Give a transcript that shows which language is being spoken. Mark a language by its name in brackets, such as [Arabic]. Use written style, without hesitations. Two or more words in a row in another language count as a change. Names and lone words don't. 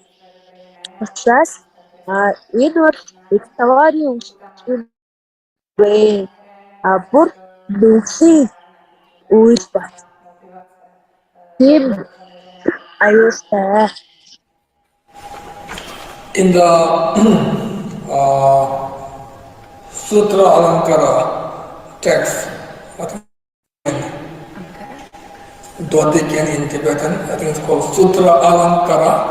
[Mongolian] Учраас энэ бол айлдварын үйлчлэл бүр нөхөд үйл бат. Тийм аюултай. [English] In the Sutra Alankara text, in Tibetan, I think it's called Sutra Alankara,